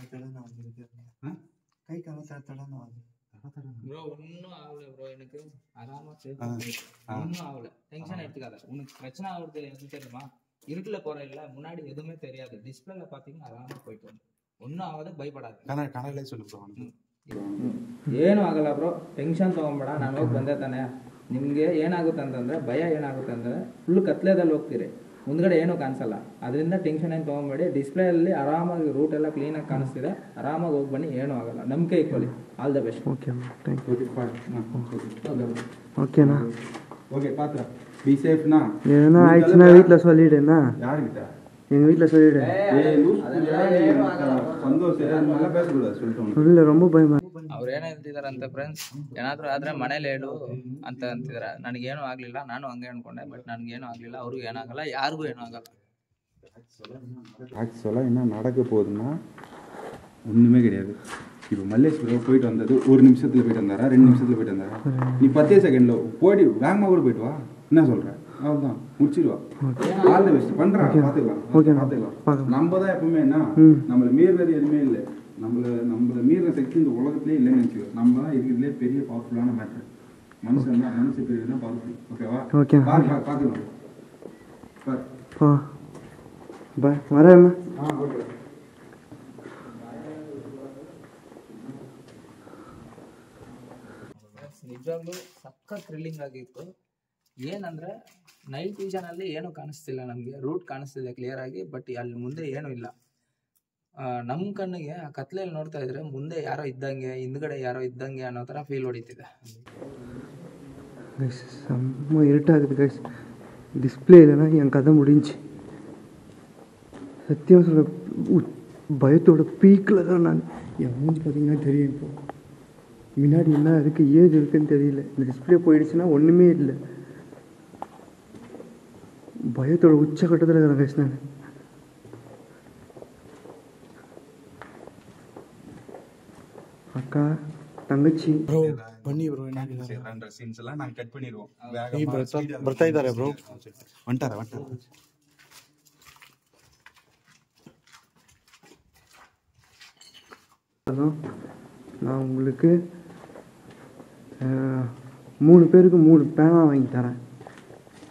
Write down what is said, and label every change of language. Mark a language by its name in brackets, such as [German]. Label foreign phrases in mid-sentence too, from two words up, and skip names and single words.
[Tamil] கை கால தடன்னு ஆகுது. ப்ரோ ஒன்றும் ஆகலை ப்ரோ, எனக்கு ஆராமாக ஒன்றும் ஆகலை. டென்ஷன் எடுத்துக்காத. உனக்கு பிரச்சனை ஆகுறது எது தெரியுமா? இருட்டுல போற இல்ல, முன்னாடி எதுவுமே தெரியாது. டிஸ்பிளேல பாத்தீங்கன்னா ஆராமா போயிட்டு வந்து ஒன்றும் ஆகாது, பயப்படாது. [Kannada] ಕನ್ನಡಲ್ಲೇ சொல்லு ಬ್ರೋ. ಏನೂ ಆಗಲ್ಲ ಬ್ರೋ, ಟೆನ್ಷನ್ ತೊಗೊಂಬೇಡ. ನಾನು ಹೋಗಿ ಬಂದೆ ತಾನೆ. ನಿಮಗೆ ಏನಾಗುತ್ತೆ ಅಂತಂದರೆ, ಭಯ ಏನಾಗುತ್ತೆ ಅಂದರೆ ಫುಲ್ ಕತ್ಲೆದಲ್ಲಿ ಹೋಗ್ತೀರಿ, ಮುಂದ್ಗಡೆ ಏನೂ ಕಾಣಿಸಲ್ಲ. ಅದರಿಂದ ಟೆನ್ಷನ್ ಏನು ತೊಗೊಂಬೇಡಿ. ಡಿಸ್ಪ್ಲೇಯಲ್ಲಿ ಆರಾಮಾಗಿ ರೂಟ್ ಎಲ್ಲ ಕ್ಲೀನಾಗಿ ಕಾಣಿಸ್ತಿದೆ. ಆರಾಮಾಗಿ ಹೋಗಿ ಬನ್ನಿ, ಏನೂ ಆಗಲ್ಲ. ನಂಬಿಕೆ ಇಟ್ಕೊಳ್ಳಿ. [English] all the best. okay thank you. [Tamil] ஓகே ஓகேண்ணா. ஓகே பாத்துறேன். [English] be safe-na. [Tamil] எதுனா ஆயிடுச்சுன்னா வீட்டில் சொல்லிவிடுண்ணா. யாருக்கிட்ட? எங்கள் வீட்டில் சொல்லிவிடு. இல்லை ரொம்ப பயமா. ಅವ್ರು ಏನು ಹೇಳ್ತಿದಾರಂತೆ ಫ್ರೆಂಡ್ಸ್, ಏನಾದರೂ ಆದರೆ ಮನೇಲಿ ಹೇಳು ಅಂತ ಅಂತಿದ್ದಾರೆ. ನನಗೇನು ಆಗಲಿಲ್ಲ, ನಾನು ಹಂಗೆ ಅನ್ಕೊಂಡೆ. ಬಟ್ ನನಗೇನು ಆಗಲಿಲ್ಲ, ಅವ್ರಿಗೂ ಏನಾಗಲ್ಲ, ಯಾರಿಗೂ ಏನೂ ಆಗಲ್ಲ. ஆக்சுவலாக என்ன நடக்க போகுதுன்னா ஒன்றுமே கிடையாது. இப்போ மல்லேஷ் ப்ரோ போயிட்டு வந்தது 1 நிமிஷத்தில் போயிட்டு வந்தாரா, 2 நிமிஷத்தில் போயிட்டு வந்தாரா? நீ 10 செகண்டில் போய்ட்டு வேகமாக கூட போயிட்டு வா. என்ன சொல்கிறேன்? அவ்வளோதான், முடிச்சிடுவா. [English] all the best. [Tamil] பண்ணுறேன், பார்த்துக்கலாம். ஓகே பார்த்துக்கலாம். நம்ம தான் எப்பவுமே என்ன, நம்மளை மீறினது எதுவுமே இல்லை. நம்மளை மீறின சக்தி இந்த உலகத்திலே இல்லைன்னு நினச்சிக்கோ. நம்ம தான் இருக்கிறதுலே பெரிய பவர்ஃபுல்லான மேட்ரு. மனுஷன் தான், மனுஷ பெரிய தான் பவர்ஃபுல். ஓகேவா? ஓகே பார்த்துக்கலாம். பாய் வரேன். ஓகே. [Kannada] ನಿಜವಾಗ್ಲೂ ಸಖತ್ ಥ್ರಿಲ್ಲಿಂಗ್ ಆಗಿತ್ತು. ಏನಂದರೆ [English] night vision-alli [Kannada] ಏನೂ ಕಾಣಿಸ್ತಿಲ್ಲ ನಮಗೆ, ರೂಟ್ ಕಾಣಿಸ್ತಿದೆ ಕ್ಲಿಯರ್ ಆಗಿ. ಬಟ್ ಅಲ್ಲಿ ಮುಂದೆ ಏನೂ ಇಲ್ಲ. ನಮ್ಮ ಕಣ್ಣಿಗೆ ಆ ಕತ್ಲೆಯಲ್ಲಿ ನೋಡ್ತಾ ಇದ್ರೆ ಮುಂದೆ ಯಾರೋ ಇದ್ದಂಗೆ, ಹಿಂದ್ಗಡೆ ಯಾರೋ ಇದ್ದಂಗೆ ಅನ್ನೋ ಥರ ಫೀಲ್ ಹೊಡಿತಿದೆ. [Tamil] செம்ம இருட்டாகுது கைஸ். டிஸ்பிளே இல்லைன்னா என் கதை முடிஞ்சு. சத்தியம் சொல்ல, பயத்தோட பீக்கில் தான் நான். என் மூஞ்சி பார்த்தீங்கன்னா தெரியும். இப்போ முன்னாடி என்ன இருக்குது ஏது இருக்குன்னு தெரியல. இந்த டிஸ்பிளே போயிடுச்சுன்னா ஒன்றுமே இல்லை. பயத்தோட உச்சக்கட்டத்தில் இருக்கிறேன் கைஸ் நான். அக்கா தங்கச்சி ப்ரோ [Kannada] ಬನ್ನಿ ಬ್ರೋ. ಏನಾಗಿಲ್ಲ ಸೀನ್ಸ್ ಎಲ್ಲ ನಾನು ಕಟ್ பண்ணிடுவோம். ಬರ್ತಾ ಇದ್ದಾರೆ ಬ್ರೋ. [Tamil] வந்துட்டார நான் உங்களுக்கு 3 பேருக்கு 3 பேனா வாங்கி தரேன்.